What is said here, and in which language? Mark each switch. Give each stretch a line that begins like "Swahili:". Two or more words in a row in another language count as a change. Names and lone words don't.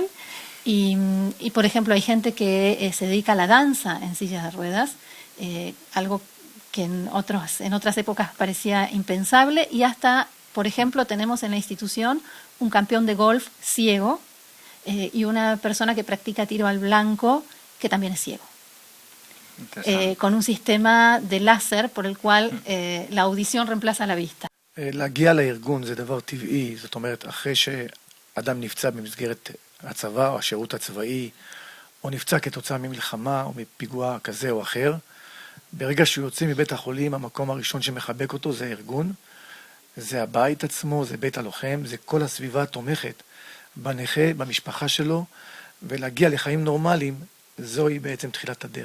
Spanish: Y por ejemplo, hay gente que se dedica a la danza en sillas de ruedas, algo que en otras épocas parecía impensable, y hasta, por ejemplo, tenemos en la institución un campeón de golf ciego y una persona que practica tiro al blanco que también es ciego. con un sistema de láser por el cual la audición reemplaza la vista.
Hebrew: להגיע לארגון זה דבר טבעי, זאת אומרת, אחרי שאדם נפצע במסגרת הצבא או השירות הצבאי, או נפצע כתוצאה ממלחמה או מפיגוע כזה או אחר, ברגע שהוא יוצא מבית החולים, המקום הראשון שמחבק אותו זה הארגון, זה הבית עצמו, זה בית הלוחם, זה כל הסביבה התומכת בנכה, במשפחה שלו, ולהגיע לחיים נורמליים, זוהי בעצם תחילת הדרך.